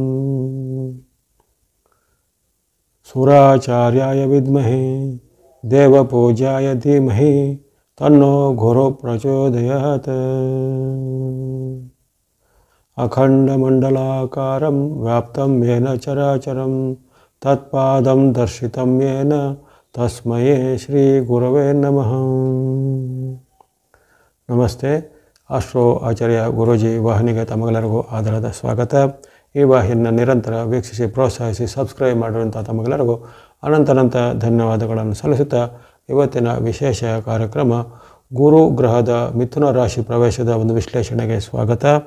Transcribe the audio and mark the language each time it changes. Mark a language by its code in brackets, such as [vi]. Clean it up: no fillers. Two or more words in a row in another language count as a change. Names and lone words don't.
[sa] ಸುರಾಚಾರ್ಯಾಯ ವಿದ್ಮಹೇ ದೇವಪೂಜ್ಯಾಯ ಧೀಮಹಿ ತನ್ನೋ ಗುರು ಪ್ರಚೋದಯಾತ್. ಅಖಂಡಮಂಡಲಾಕಾರಂ ವ್ಯಾಪ್ತಂ ಯೇನ ಚರಾಚರಂ ತತ್ಪಾದಂ ದರ್ಶಿತಂ ಯೇನ ತಸ್ಮೈ ಶ್ರೀ ಗುರವೇ ನಮಃ. [kn] ನಮಸ್ತೆ. ಆಸ್ಟ್ರೋ ಆಚಾರ್ಯ ಗುರೂಜಿ ವಾಹಿನಿಗೆ ತಮಗೆಲ್ಲರಿಗೂ ಆಧಾರದ ಸ್ವಾಗತ. ಈ ವಾಹಿನಿಯನ್ನು ನಿರಂತರ ವೀಕ್ಷಿಸಿ ಪ್ರೋತ್ಸಾಹಿಸಿ ಸಬ್ಸ್ಕ್ರೈಬ್ ಮಾಡಿರುವಂಥ ತಮಗೆಲ್ಲರಿಗೂ ಅನಂತ ಧನ್ಯವಾದಗಳನ್ನು ಸಲ್ಲಿಸುತ್ತಾ ಇವತ್ತಿನ ವಿಶೇಷ ಕಾರ್ಯಕ್ರಮ ಗುರು ಗ್ರಹದ ಮಿಥುನ ರಾಶಿ ಪ್ರವೇಶದ ಒಂದು ವಿಶ್ಲೇಷಣೆಗೆ ಸ್ವಾಗತ.